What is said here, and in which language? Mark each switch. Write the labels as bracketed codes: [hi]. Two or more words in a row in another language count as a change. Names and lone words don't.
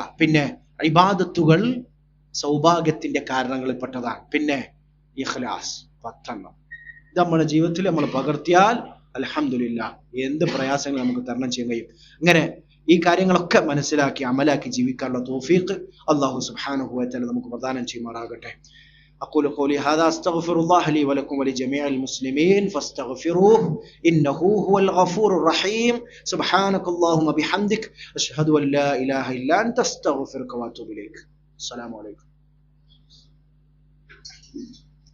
[ml] പിന്നെ ഇബാദത്തുകൾ സൗഭാഗ്യത്തിന്റെ കാരണങ്ങളിൽപ്പെട്ടതാണ്. പിന്നെ ഇഖ്ലാസ് 10 ഇത് നമ്മുടെ ജീവിതത്തിൽ നമ്മൾ പകർത്തിയാൽ അൽഹംദുലില്ലാഹ് എന്ത് പ്രയാസങ്ങൾ നമുക്ക് തരണം ചെയ്യാൻ കഴിയും. അങ്ങനെ ഈ കാര്യങ്ങളൊക്കെ മനസ്സിലാക്കി അമലാക്കി ജീവിക്കാനുള്ള തൗഫീഖ് അല്ലാഹു [ar] سبحانه وتعالى [ml] നമുക്ക് പ്രദാനം ചെയ്യുമാറാകട്ടെ. [ar] أقول قولي هذا أستغفر الله لي ولكم ولجميع المسلمين فاستغفروه إنه هو الغفور الرحيم. سبحانك اللهم بحمدك أشهد أن لا إله إلا أنت أستغفرك وأتوب إليك. السلام عليكم.